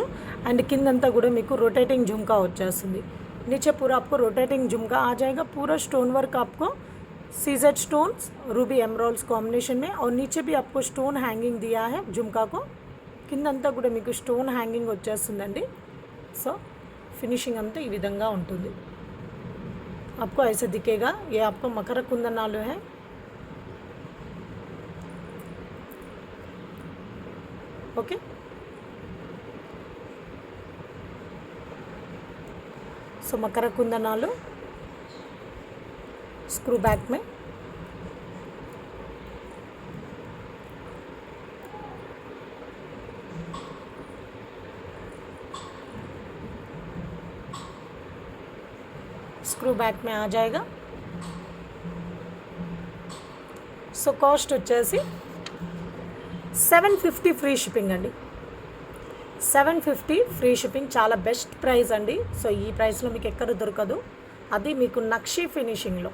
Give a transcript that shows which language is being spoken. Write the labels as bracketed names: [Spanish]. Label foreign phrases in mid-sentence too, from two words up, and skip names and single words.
[Telugu] అండ్ కిందంతా కూడా మీకు [Hindi] रोटेटिंग झुमका [Telugu] వచ్చేస్తుంది. [Hindi] नीचे पूरा आपको रोटेटिंग झुमका आ जाएगा. पूरा [English] stone work [Hindi] आपको [English] CZ stones ruby emeralds combination [Hindi] में और नीचे भी आपको [English] stone hanging [Hindi] दिया है झुमका को. [Telugu] కిందంతా కూడా మీకు [English] stone hanging [Telugu] వచ్చేస్తుందండి. [English] so finishing [Telugu] అంతా ఈ విధంగా ఉంటుంది. [Hindi] आपको ऐसे दिखेगा. ये आपको मकर कुंदनालू है. ओके, [Telugu] సో మకర కుందనాలు [English] screw back [Hindi] में स्क्रू बैक में आ जाएगा. [English] so cost [Telugu] వచ్చేసి 750 [English] free shipping [Telugu] అండి. 750 [English] free shipping, [Telugu] చాలా [English] best price [Telugu] అండి. సో ఈ ప్రైస్లో మీకు ఎక్కడ దొరకదు, అది మీకు నక్షి ఫినిషింగ్లో.